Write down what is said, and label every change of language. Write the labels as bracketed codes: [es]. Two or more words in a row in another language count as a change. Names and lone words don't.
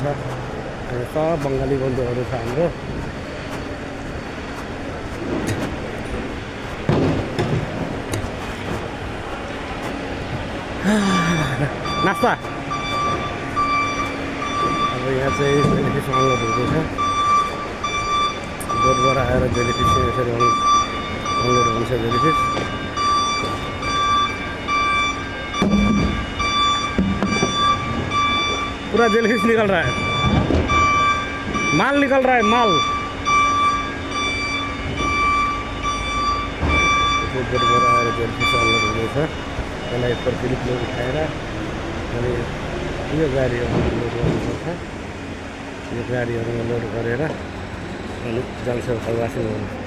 [ne] अनि सब बङ्गाली बन्धुहरू छ हाम्रो। नास्ता अब यहाँ चाहिँ जेलीफिस अनलोड हुँदैछ। बोटबाट आएर जेलीफिस यसरी अनलोड हुन्छ। [hi] जेलीफिस पूरा जेलीफिस निकल रहा है, माल निकल रहा है माल। [ne] बोटबाट आएर जेलीफिस अनलोड हुँदैछ। त्यसलाई एक फिलिपले उठाएर अनि यो गाडीहरूमा लोड गर्नुपर्छ। यो गाडीहरूमा लोड गरेर अनि जान्छ उता वासिङ गर्नु।